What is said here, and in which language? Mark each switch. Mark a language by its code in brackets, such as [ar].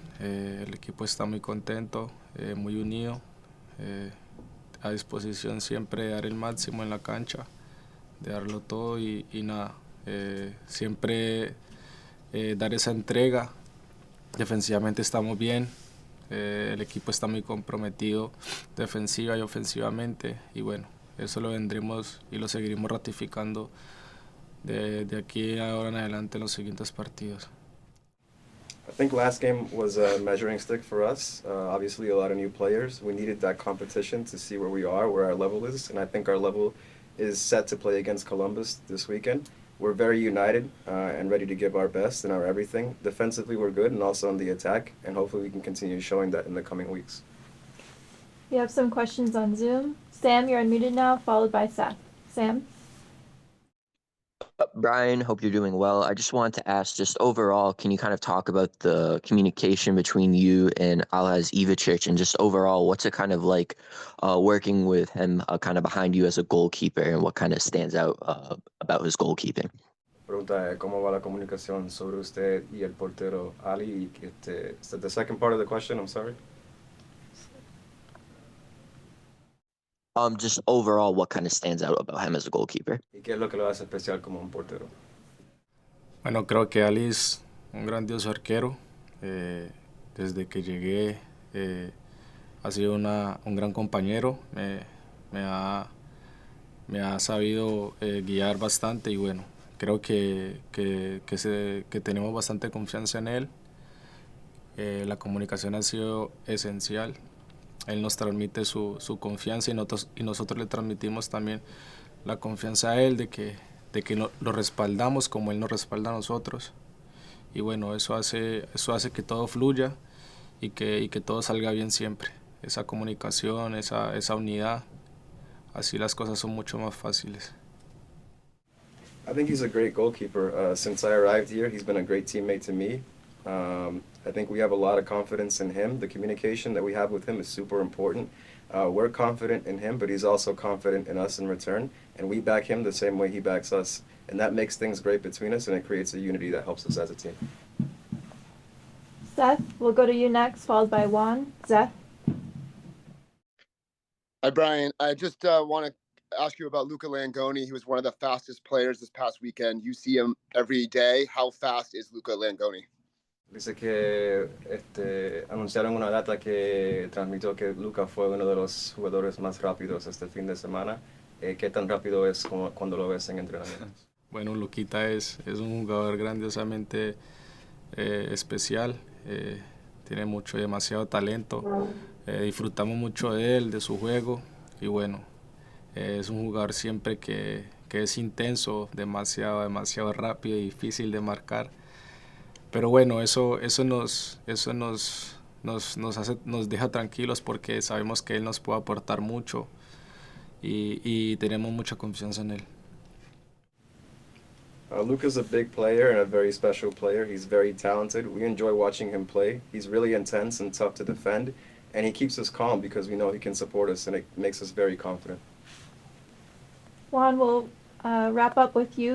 [es] El equipo está muy contento, muy unido, a disposición siempre de dar el máximo en la cancha, de darlo todo y nada, siempre dar esa entrega. Defensivamente estamos bien, el equipo está muy comprometido defensiva y ofensivamente y bueno, eso lo vendremos y lo seguiremos ratificando de aquí ahora en adelante en los siguientes partidos. [en] I think last game was a measuring stick for us. Obviously, a lot of new players. We needed that competition to see where we are, where our level is, and I think our level is set to play against Columbus this weekend. We're very united and ready to give our best and our everything. Defensively, we're good, and also on the attack, and hopefully we can continue showing that in the coming weeks. We have some questions on Zoom. Sam, you're unmuted now, followed by Seth. Sam? Brian, hope you're doing well. I just wanted to ask, just overall, can you kind of talk about the communication between you and Alhaz Ivicic, and just overall, what's it kind of like working with him kind of behind you as a goalkeeper, and what kind of stands out about his goalkeeping? [es] Pregunta cómo va la comunicación sobre usted y el portero Ali. [en] Is that the second part of the question? I'm sorry. Just overall, what kind of stands out about him as a goalkeeper? [es] ¿Y qué es lo que lo hace especial como un portero? Bueno, creo que Ali es un grandioso arquero. Desde que llegué ha sido un gran compañero. Me ha sabido guiar bastante y bueno, creo que tenemos bastante confianza en él. La comunicación ha sido esencial. Él nos transmite su confianza y nosotros le transmitimos también la confianza a él de que lo respaldamos como él nos respalda a nosotros. Y bueno, eso hace que todo fluya y que todo salga bien siempre. Esa comunicación, esa unidad, así las cosas son mucho más fáciles. [en] I think he's a great goalkeeper. Since I arrived here, he's been a great teammate to me. I think we have a lot of confidence in him. The communication that we have with him is super important. We're confident in him, but he's also confident in us in return, and we back him the same way he backs us. And that makes things great between us, and it creates a unity that helps us as a team. Seth, we'll go to you next, followed by Juan. Seth? Hi, Brian. I just want to ask you about Luca Langoni. He was one of the fastest players this past weekend. You see him every day. How fast is Luca Langoni? [es] Dice que anunciaron una data que transmitió que Luca fue uno de los jugadores más rápidos este fin de semana. ¿Qué tan rápido es cuando lo ves en entrenamiento? Bueno, Luquita es un jugador grandiosamente especial, tiene mucho, demasiado talento, disfrutamos mucho de él, de su juego y bueno, es un jugador siempre que es intenso, demasiado rápido y difícil de marcar. Pero bueno, nos deja tranquilos porque sabemos que él nos puede aportar mucho y tenemos mucha confianza en él. [en] Luka's a big player and a very special player. He's very talented. We enjoy watching him play. He's really intense and tough to defend, and he keeps us calm because we know he can support us, and it makes us very confident. Juan, we'll wrap up with you.